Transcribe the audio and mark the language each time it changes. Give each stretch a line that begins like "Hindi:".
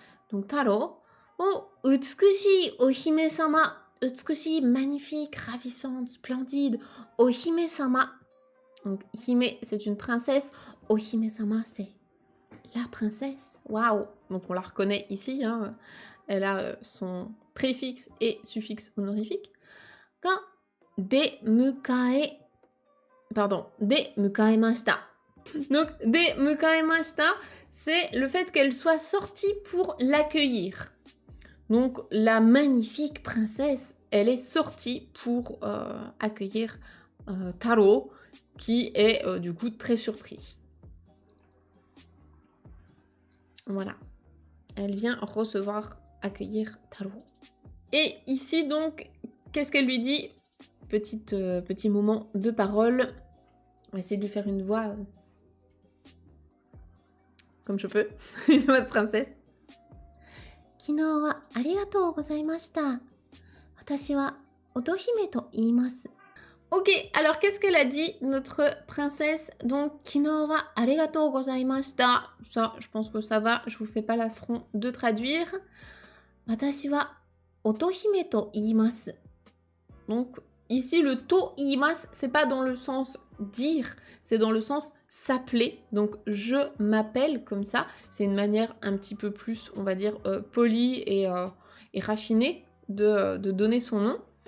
French: Donc taro, oh,
Japanese: utsukushii ohime-sama, utsukushii,
French: magnifique, ravissante, splendide, ohime-sama. Donc hime, c'est une princesse, ohime-sama, c'est la princesse, waouh. Donc on la reconnaît ici, hein, elle a son préfixe et suffixe honorifique.
Japanese: が出迎え、
French: pardon,
Japanese: 出迎えました。
French: Donc,
Japanese: 出迎えました,
French: c'est le fait qu'elle soit sortie pour l'accueillir. Donc, la magnifique princesse, elle est sortie pour accueillir Taro, qui est du coup très surpris. Voilà. Elle vient recevoir, accueillir Taro. Et ici, donc, qu'est-ce qu'elle lui dit? Petit moment de parole. On va essayer de lui faire une voix comme je peux. Une voix de princesse.
Japanese: 昨日はありがとうございました。私は乙姫と言います。
French: Ok, alors qu'est-ce qu'elle a dit, notre princesse?
Japanese: Donc, 昨日はありがとうございました。
French: Ça, je pense que ça va, je vous fais pas l'affront de traduire.
Japanese: 私は乙姫と言います。
French: Donc, ici, le
Japanese: to iimasu,
French: c'est pas dans le sens dire, c'est dans le sens s'appeler. Donc, je m'appelle comme ça. C'est une manière un petit peu plus, on va dire, polie et raffinée de donner son nom.